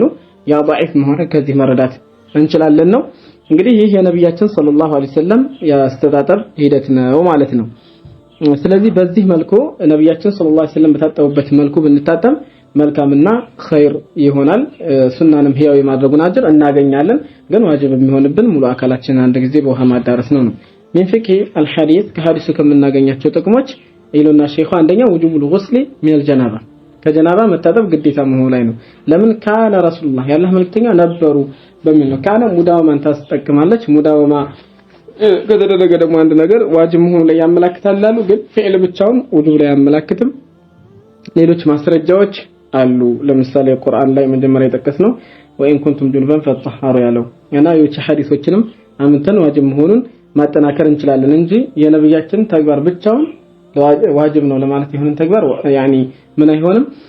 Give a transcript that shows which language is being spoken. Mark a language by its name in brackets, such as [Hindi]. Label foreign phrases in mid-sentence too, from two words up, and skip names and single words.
[Amharic] ያ ضعيف መሆነ ከዚህ መረዳት እንችላለን ነው እንግዲህ ይህ የነብያችን [Arabic] صلى الله عليه وسلم [Amharic] ያስተጣጠብ ሂደት ነው ማለት ነው ስለዚህ በዚህ መልኩ ነብያችን [Arabic] صلى الله عليه وسلم [Amharic] በታጠቡበት መልኩ ብንታጠብ መልካምና ኸይር ይሆናል ሱናንም ህያው የማድረጉን አጅር እናገኛለን ግን ዋጅብ የሚሆንብን ሙሉ አካላችን አንድ ጊዜ በውሃ ማዳረስ ነው [Arabic] من فقه الحديث كحديث [Amharic] ከምናገኛቸው ጥቅሞች ኢሉና ሼኹ አንደኛ [Arabic] وجوب الغسل من الجنابه [Amharic] ከጀናባ መታጠብ ግዴታ መሆኑ ላይ ነው ለምን ካለ ረሱላህ ያላህ መልእክተኛ ነበሩ በሚል ነው ካለ ሙዳወማን ታስጠቅማለች ሙዳወማ ከተደረገ ደግሞ አንድ ነገር ዋጅብ መሆኑ ላይ ያመላክታል አሉ ግን ፊዕል ብቻውን ውጁብ ላይ ያመላክትም ሌሎች ማስረጃዎች አሉ ለምሳሌ ቁርአን ላይ መጀመሪያ የጠቀስነው [Arabic] وإن كنتم جنبا فاطهروا [Amharic] ያለው እና የውጭ ሐዲሶችንም አምንተን ዋጅብ መሆኑን ማጠናከር እንችላለን እንጂ የነብያችን ተግባር ብቻውን ዋጅብ ነው ለማለት ይሁን ተግባር ያኒ ምን አይሆንም